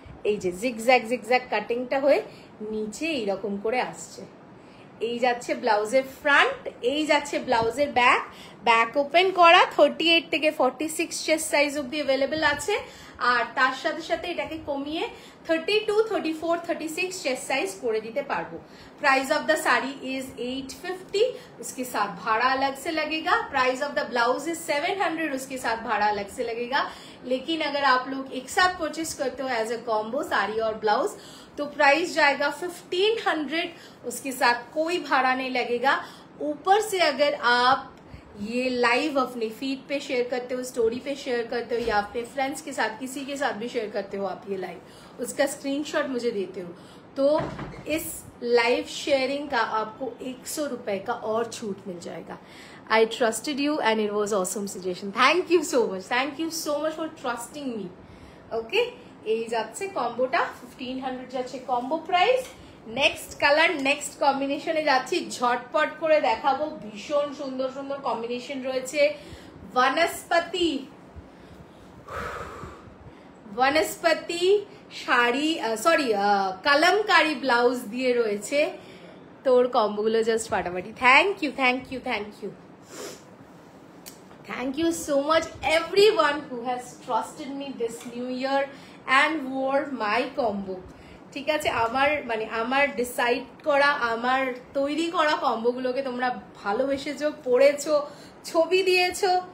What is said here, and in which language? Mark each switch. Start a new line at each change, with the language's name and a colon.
Bangla: এই যে zigzag zigzag কাটিংটা হয়ে নিচে এইরকম করে আসছে। এই যাচ্ছে ব্লাউজের ফ্রন্ট, এই যাচ্ছে ব্লাউজের ব্যাক। ব্যাক ওপেন করা, 38 থেকে 46 চেস্ট সাইজ অব্দি অ্যাভেলেবেল আছে, আর তার সাথে সাথে এটাকে কমিয়ে 32, 34, 36 চেস্ট साइज করে দিতে পারবো।
English: price of the sari is
Hindi: 850, उसके साथ भाड़ा अलग से लगेगा।
English: price of the blouse is
Hindi: 700, उसके साथ भाड़ा अलग से लगेगा। लेकिन अगर आप लोग एक साथ परचेस करते हो
English: as a combo
Hindi: साड़ी और ब्लाउज, तो प्राइस जाएगा 1500, उसके साथ कोई भाड़ा नहीं लगेगा। ऊपर से अगर आप ये लाइव अपने फीड पे शेयर करते हो, स्टोरी पे शेयर करते हो, या अपने फ्रेंड्स के साथ किसी के साथ भी शेयर करते हो आप ये लाइव, उसका स्क्रीनशॉट मुझे देते हो, तो इस लाइव शेयरिंग का आपको 100 रुपए का और छूट मिल जाएगा।
English: I trusted you and it was awesome suggestion. Thank you so much. Thank you so much for trusting me.
Bangla: Okay, এই যাচ্ছে কম্বোটা 1500 যাচ্ছে combo price. Next colour, next কম্বিনেশনে যাচ্ছি, ঝটপট করে দেখাবো। ভীষণ সুন্দর সুন্দর কম্বিনেশন রয়েছে। বনস্পতি বনস্পতি শাড়ি, সরি কলমকারি ব্লাউজ দিয়ে রয়েছে। তোর কম্বোগুলো জাস্ট ফাটাফাটি।
English: thank you, thank you, thank you, thank you so much everyone who has trusted me this new year and wore my combo,
Bangla: ঠিক আছে। আমার মানে আমার ডিসাইড করা, আমার তৈরি করা কম্বোগুলোকে তোমরা ভালোবেসেছো, পড়েছো, ছবি দিয়েছো।